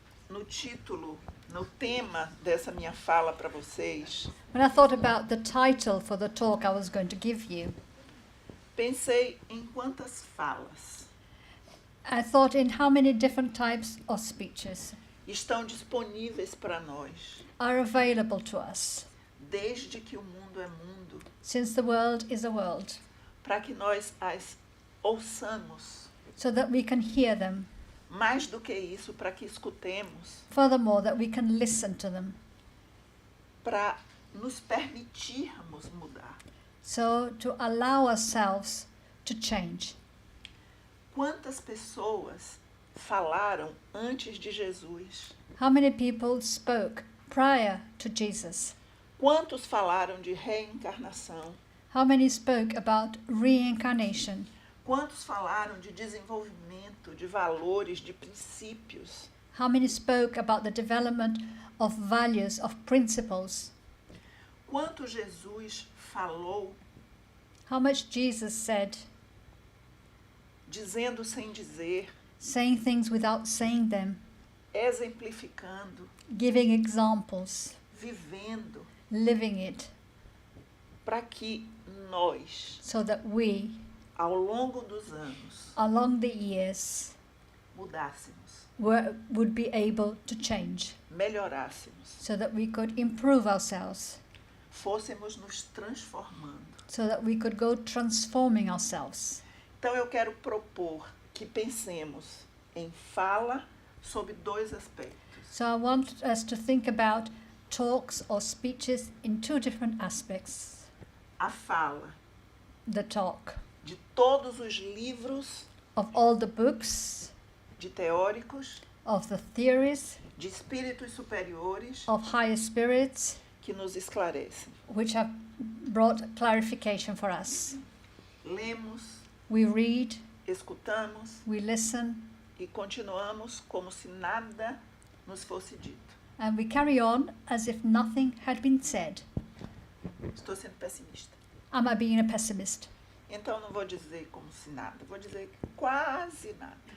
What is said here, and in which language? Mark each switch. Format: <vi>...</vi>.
<pt>no título, no tema dessa minha fala para vocês,</pt> <en>when I thought about the title for the talk I was going to give you,</en> <pt>pensei em quantas falas</pt> <en>I thought in how many different types of speeches</en> <pt>estão disponíveis para nós,</pt> <en>are available to us,</en> <pt>desde que o mundo é mundo,</pt> <en>since the world is a world,</en> <pt>para que nós as ouçamos.</pt> <en>so that we can hear them.</en> <pt>Mais do que isso, para que escutemos,</pt> <en>Furthermore, that we can listen to them,</en> <pt>para nos permitirmos mudar.</pt> <en>so to allow ourselves to change.</en> <pt>Quantas pessoas falaram antes de Jesus?</pt> <en>How many people spoke prior to Jesus?</en> <pt>Quantos falaram de reencarnação?</pt> <en>How many spoke about reincarnation?</en> <pt>Quantos falaram de desenvolvimento, de valores, de princípios?</pt> <en>How many spoke about the development of values, of principles?</en> <pt>Quanto Jesus falou,</pt> <en>How much Jesus said,</en> <pt>dizendo sem dizer,</pt> <en>saying things without saying them,</en> <pt>exemplificando,</pt> <en>giving examples,</en> <pt>vivendo,</pt> <en>living it,</en> <pt>para que nós,</pt> <en>so that we,</en> <pt>ao longo dos anos,</pt> <en>along the years,</en> <pt>mudássemos,</pt> <en>would be able to change,</en> <pt>melhorássemos,</pt> <en>so that we could improve ourselves,</en> <pt>fôssemos nos transformando.</pt> <en>so that we could go transforming ourselves.</en> <pt>Então eu quero propor que pensemos em fala sob dois aspectos.</pt> <en>So I want us to think about talks or speeches in two different aspects.</en> <pt>a fala</pt> <en>the talk,</en> <pt>de todos os livros</pt> <en>of all the books,</en> <pt>de teóricos,</pt> <en>of the theories,</en> <pt>de espíritos superiores</pt> <en>of higher spirits,</en> <pt>que nos esclarecem.</pt> <en>which have brought clarification for us.</en> <pt>Lemos,</pt> <en>We read,</en> <pt>escutamos</pt> <en>we listen,</en> <pt>e continuamos como se nada nos fosse dito.</pt> <en>and we carry on as if nothing had been said.</en> <pt>Estou sendo pessimista.</pt> <en>Am I being a pessimist?</en> <pt>Então não vou dizer como se nada, vou dizer quase nada.</pt>